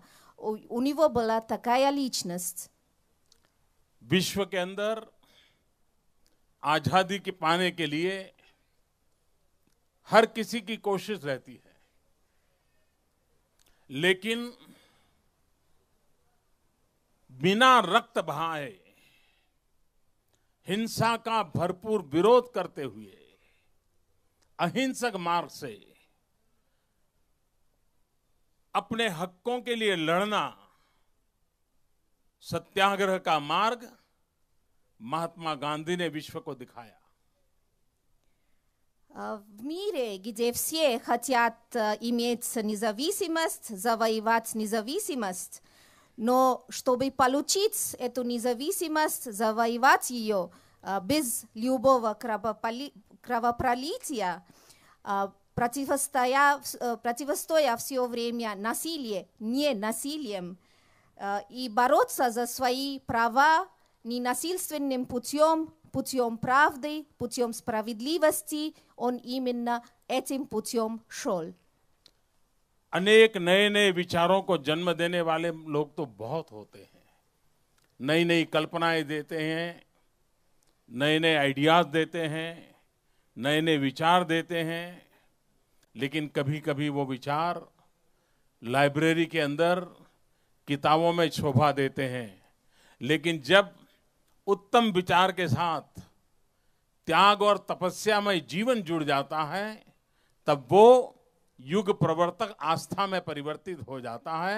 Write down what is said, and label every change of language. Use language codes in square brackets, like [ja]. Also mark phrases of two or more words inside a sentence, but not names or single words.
[ru] У него была такая личность. [hi] विश्व के अंदर आजादी के पाने के लिए हर किसी की कोशिश रहती है, लेकिन बिना रक्त बहाए हिंसा का भरपूर विरोध करते हुए अहिंसक मार्ग से अपने हकों के लिए लड़ना, सत्याग्रह का मार्ग महात्मा गांधी ने विश्व को दिखाया। [ru] В мире, где все хотят иметь независимость, завоевать независимость, но чтобы получить эту независимость, завоевать ее без любого кровопролития, противостоя все время насилию, не насилием, и бороться за свои права ненасильственным путем, путем правды, путем справедливости, он именно этим путем шел. [hi] अनेक नए नए विचारों को जन्म देने वाले लोग तो बहुत होते हैं, नई नई कल्पनाएं देते हैं, नए नए आइडियाज देते हैं, नए नए विचार देते हैं, लेकिन कभी कभी वो विचार लाइब्रेरी के अंदर किताबों में शोभा देते हैं, लेकिन जब उत्तम विचार के साथ त्याग और तपस्या में जीवन जुड़ जाता है, तब वो युग प्रवर्तक आस्था में परिवर्तित हो जाता है।